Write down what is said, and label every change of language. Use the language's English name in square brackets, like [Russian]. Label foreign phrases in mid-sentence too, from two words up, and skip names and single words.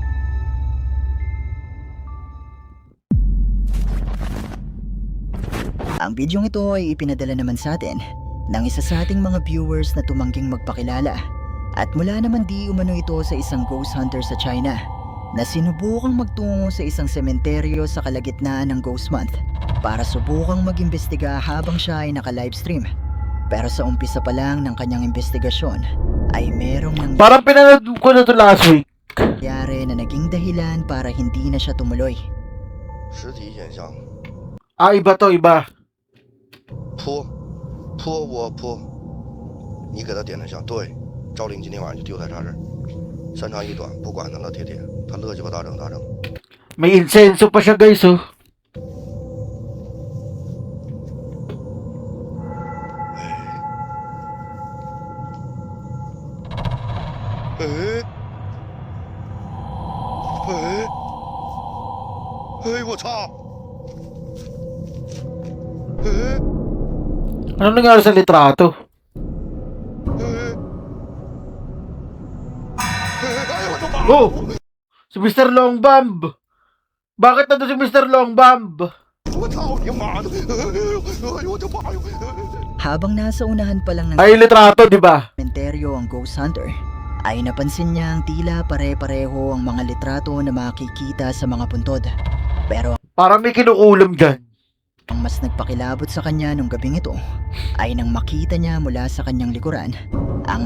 [Filipino] Ang videong ito ay ipinadala naman sa atin ng isa sa ating mga viewers na tumangging magpakilala at mula naman di umano ito sa isang [English] ghost hunter [Filipino] sa China na sinubukang magtungo sa isang sementeryo sa kalagitnaan ng Ghost Month para subukang mag-imbestiga habang siya ay naka-livestream. Pero sa umpisa pa lang ng kanyang investigasyon ay merong Parang pinanood ko na to last week. nangyari na naging dahilan para hindi na siya tumuloy. [Chinese] 实体现象， [Filipino] Ah, iba to, iba. [Chinese] 泼，泼我泼，你给他点的香，对，赵玲今天晚上就丢在他这儿，三长一短，不管他了，铁铁，他乐鸡巴咋整咋整。 [Filipino] May insenso pa siya guys, oh. [Chinese] 哎，哎，哎，我操！哎， [Filipino] Ano nangyari sa litrato? [Chinese] 哎，哎，我的妈！ [Filipino] Oh! Si Mr. Longbomb! Bakit nandun si Mr. Longbomb? [Chinese] 我操你妈的！哎呦我的妈哟！ [Filipino] Habang nasa unahan pa lang ng Ay, litrato, di ba? sementeryo ang [English] ghost hunter, [Filipino] ay napansin niya ang tila pare-pareho ang mga litrato na makikita sa mga puntod. Pero Parang may kinukulam dyan. ang mas nagpakilabot sa kanya nung gabing ito ay nang makita niya mula sa kanyang likuran ang